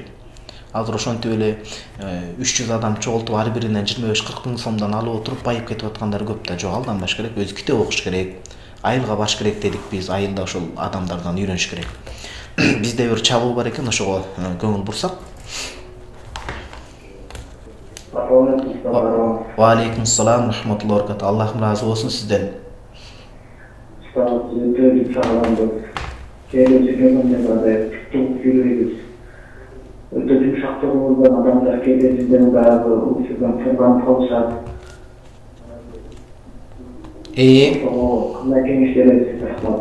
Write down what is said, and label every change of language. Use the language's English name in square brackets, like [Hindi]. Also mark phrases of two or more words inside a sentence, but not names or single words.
[Kyrgyz] Азыр ошентип эле 300 адам чогултуп ар биринен 25-40 миң сомдон алып отуруп байып кетип аткандар көп да. Жок, алданбаш керек, өзү китеп окуш керек, айылга баш керек дедик биз, айылда ошол адамдардан үйрөнүш керек. Бизде бир чалуу бар экен, ошого көңүл бурсак. [Arabic] وعليكم السلام رحمة الله وبركاته. [Kyrgyz] Аллахым разы болсун сизден. Өтө жумшактуу болгон адамдар кээде сизден дагы уйсуздан турган калышат. Кандай кеңеш бересиз? Рахмат.